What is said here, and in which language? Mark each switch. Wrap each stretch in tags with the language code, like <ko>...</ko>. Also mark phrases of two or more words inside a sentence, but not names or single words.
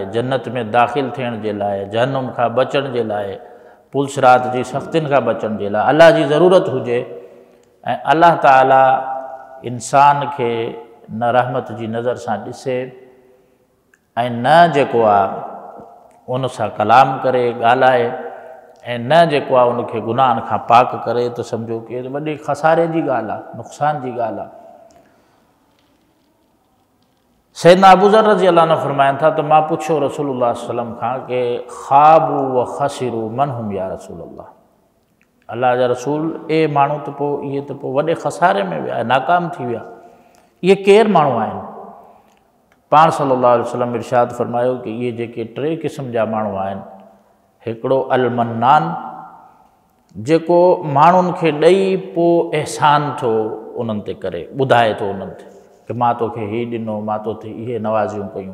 <sd>जन्नत में दाख़िल थियण जे लाइ, जहन्नुम खां बचण जे लाइ, पुलसिरात जी सख़्तियुनि खां बचण जे लाइ अल्लाह जी ज़रूरत हुजे ऐं अल्लाह ताला इंसान के न रहमत जी नज़र सां ॾिसे ऐं न जेको आहे उन सां कलाम करे ॻाल्हाए ऐं न जेको आहे उनखे गुनाहनि खां पाक करे, तो सम्झो कि वॾे खसारे जी ॻाल्हि आहे, नुक़सान जी ॻाल्हि आहे। सैयदना अबू ज़र</sd> <ar>رضي الله عنه</ar> <sd>फरमाइनि था त मां पुछियो रसूलुल्लाह</sd> <ar>صلى الله عليه وسلم</ar> <sd>खां कि</sd> <ar>خابوا وخسروا من هم يا رسول الله,</ar> <sd>अल्लाह जा रसूल ए माण्हू तो पोइ इहे तो पोइ वॾे खसारे में विया, नाकाम थी विया, इहे केरु माण्हू आहिनि? पाण</sd> <ar>صلى الله عليه وسلم</ar> <sd>इरशाद फरमायो कि इहे जेके टे क़िस्म जा माण्हू आहिनि, हिकिड़ो अलमन्नान जेको माण्हुनि खे ॾेई पोइ अहसान थो उन्हनि ते करे, ॿुधाए थो उन्हनि ते कि मां तोखे हीउ ॾिनो, मां तोखे इहे नवाज़ियूं कयूं।</sd>